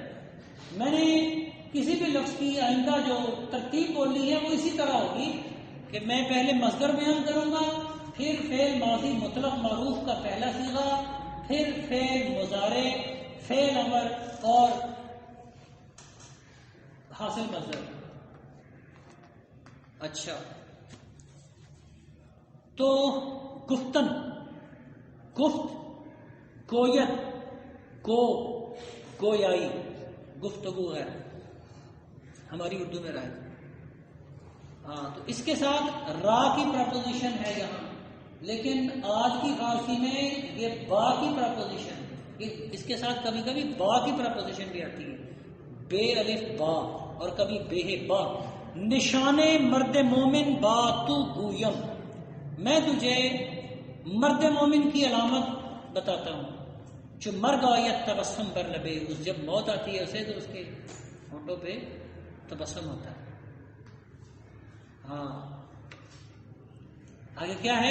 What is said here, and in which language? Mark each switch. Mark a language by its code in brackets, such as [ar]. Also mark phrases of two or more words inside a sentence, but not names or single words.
[ur] میں نے کسی بھی لفظ کی آئندہ جو ترتیب بولی ہے وہ اسی طرح ہوگی کہ میں پہلے مصدر بیان کروں گا, پھر فعل ماضی مطلق معروف کا پہلا صیغہ, پھر فعل مضارع, فعل امر اور حاصل مصدر. اچھا, تو [fa] گفتن، گفت، گویت، [ur] گویائی، گفتگو ہے ہماری اردو میں رائے. ہاں، تو اس کے ساتھ را کی پرپوزیشن ہے یہاں، لیکن آج کی فارسی میں یہ با کی پرپوزیشن ہے. اس کے ساتھ کبھی کبھی با کی پرپوزیشن بھی آتی ہے، بے الف با، اور کبھی بے با. [fa] نشان مرد مومن با تو گویم، [ur] میں تجھے مرد مومن کی علامت بتاتا ہوں. [fa] جو مرگ آیت تبسم پر لبے، [ur] اس جب موت آتی ہے اسے تو اس کے ہونٹوں پہ تبسم ہوتا ہے. ہاں، آگے کیا ہے؟